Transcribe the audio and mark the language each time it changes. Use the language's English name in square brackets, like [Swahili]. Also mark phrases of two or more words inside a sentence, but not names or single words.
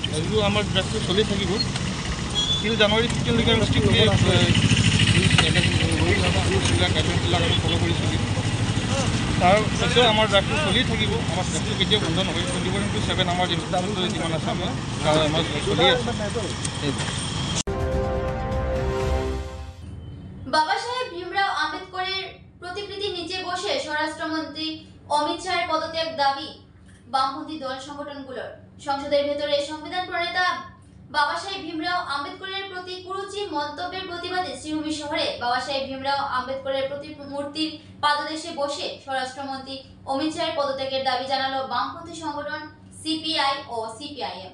[Assamese] যদিও আমাৰ ড্ৰাইভটো চলি থাকিব [English] till January [Assamese] 15লৈকে আমি ষ্ট্ৰিক্টলি ৰুলছবিলাক গাইডলাইনবিলাক আমি ফ'ল' কৰি চলিম। তাৰপিছত আমাৰ ড্ৰাইভটো চলি থাকিব। আমাৰ ড্ৰাইভটো কেতিয়াও বন্ধ নহয়। 24/7 আমাৰ যিমান আছে আমাৰ চলি আছে। [Bangla] বাবা সাহেব ভীমরাও আম্বেদকরের প্রতিকৃতির নিচে বসে স্বরাষ্ট্রমন্ত্রী অমিত শাহের পদত্যাগ দাবি বামপন্থী দল সংগঠনগুলোর। সংসদের ভেতরে সংবিধান প্রণেতা বাবা সাহেব ভীমরাও আম্বেদকরের প্রতি কুরুচি মন্তব্যের প্রতিবাদে শ্রীভূমি শহরে বাবা সাহেব ভীমরাও আম্বেদকরের প্রতিমূর্তির পাদদেশে বসে স্বরাষ্ট্রমন্ত্রী অমিত শাহের পদত্যাগের দাবি জানালো বামপন্থী সংগঠন সিপিআই ও সিপিআইএম।